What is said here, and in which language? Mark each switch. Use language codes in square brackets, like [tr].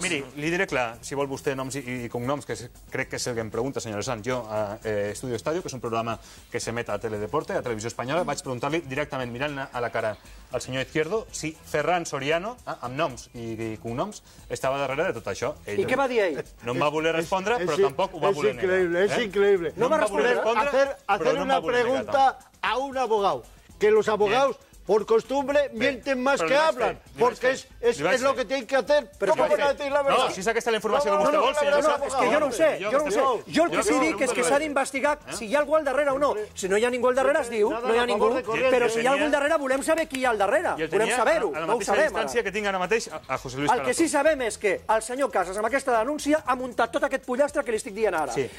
[ca] Miri, li diré clar, si vol vostè noms i cognoms, que crec que és el que em pregunta, senyor Sant. Jo a Estudio Estadio, que és un programa que s'emet a Teledeporte, a Televisió Espanyola, vaig preguntar-li directament, mirant a la cara al senyor Izquierdo, si Ferran Soriano, amb noms i cognoms, estava darrere de tot això. I què va dir ell? No em va voler respondre, però tampoc ho va voler negar. [es] Es increíble. [ca] No va respondre. [es] Hacer una pregunta a un abogado, que los abogados por costumbre mienten más que hablan, porque es lo que tienen que hacer. ¿Cómo van a decir la verdad? [ca] No, si és aquesta la informació que vostè vol, senyor Sant. És que jo no ho sé, Jo el que sí dic és que s'ha d'investigar si hi ha algú al darrere o no. Si no hi ha ningú al darrere es diu, no hi ha ningú, però si hi ha algú al darrere volem saber qui hi ha al darrere. Volem saber-ho, no ho sabem. A la mateixa distància que tinc ara mateix a José Luis Carazo. El que sí sabem és que el senyor Casas amb aquesta denúncia ha muntat tot aquest pollastre que li estic dient ara.